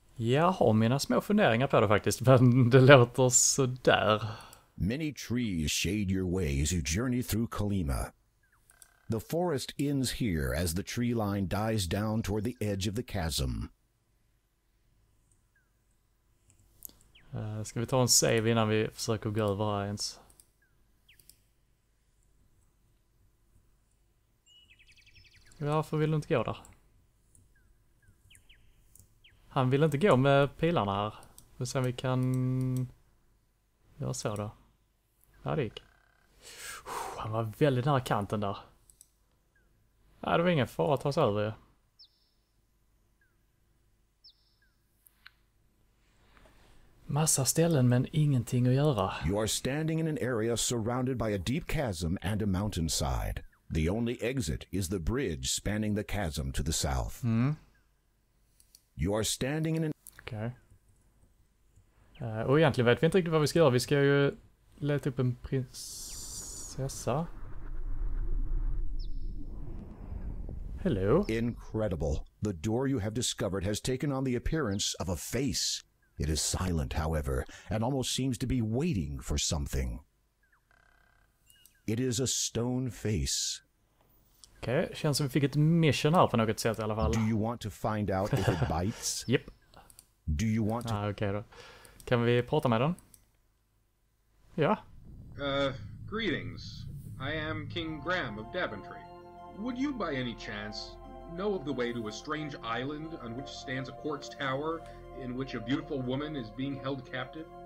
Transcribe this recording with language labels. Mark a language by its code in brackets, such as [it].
[sv] Jag har mina små funderingar på det faktiskt, men det låter så där. [en] Many trees shade your way as you journey through Kolyma. The forest ends here as the tree line dies down toward the edge of the chasm. [sv] Ska vi ta en save innan vi försöker gå över här ens? Varför vill du inte gå där? Han vill inte gå med pilarna här. Och sen vi kan... göra så då. Ja, det gick. Han var väldigt nära kanten där. Nej, det var ingen fara att ta sig över. Massa ställen men ingenting att göra. [en] You are standing in an area surrounded by a deep chasm and a mountainside. The only exit is the bridge spanning the chasm to the south. You are standing in an... [sv] Okej. Och egentligen vet vi inte riktigt vad vi ska göra. Vi ska ju leta upp en prinsessa. [en] Hello. Incredible. The door you have discovered has taken on the appearance of a face. It is silent, however, and almost seems to be waiting for something. It is a stone face. [sv] Okej, känns som vi fick ett mission här på något sätt i alla fall. [en] Do you want to find out if it bites? Yep. Do you want to... [sv] Okej då. Kan vi prata med den? Ja. [en] Greetings. I am King Graham of Daventry. Would you by any chance know of the way to a strange island on which stands a quartz tower in which a beautiful woman is being held captive?